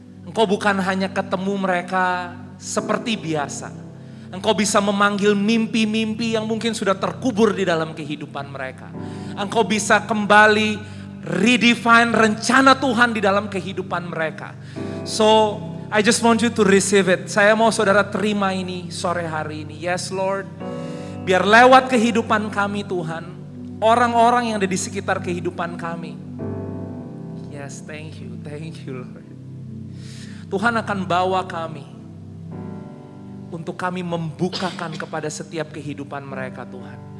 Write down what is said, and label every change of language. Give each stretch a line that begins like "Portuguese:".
Indonesian: Engkau bukan hanya ketemu mereka seperti biasa. Engkau bisa memanggil mimpi-mimpi yang mungkin sudah terkubur di dalam kehidupan mereka. Engkau bisa kembali redefine rencana Tuhan di dalam kehidupan mereka.
English: So, I just want you to receive it.
Indonesian: Saya mau saudara terima ini sore hari ini.
English: Yes Lord,
Indonesian: biar lewat kehidupan kami Tuhan, orang-orang yang ada di sekitar kehidupan kami.
English: Yes, thank you Lord.
Indonesian: Tuhan akan bawa kami untuk kami membukakan kepada setiap kehidupan mereka Tuhan.